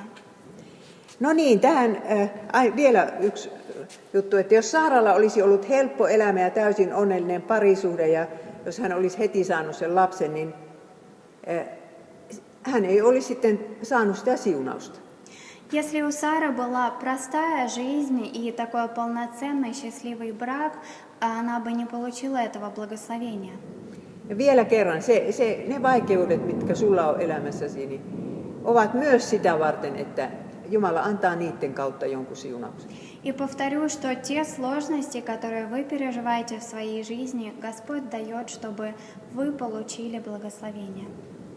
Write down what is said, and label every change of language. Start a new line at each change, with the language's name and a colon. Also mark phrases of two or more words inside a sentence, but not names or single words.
Finnish: No niin, tähän vielä yksi juttu, että jos Saaralla olisi ollut helppo elämä ja täysin onnellinen parisuhde ja jos hän olisi heti saanut sen lapsen, niin hän ei olisi sitten saanut sitä siunausta.
Russian: Если у Сары была простая жизнь и такой полноценный счастливый брак, она бы не получила этого благословения.
Finnish: Ja vielä kerran, ne vaikeudet, mitkä sulla on elämässäsi, niin ovat myös sitä varten, että Jumala antaa niiden kautta jonkun siunauksen.
Russian: И повторю, что те сложности, которые вы переживаете в своей жизни, Господь дает, чтобы вы получили благословение.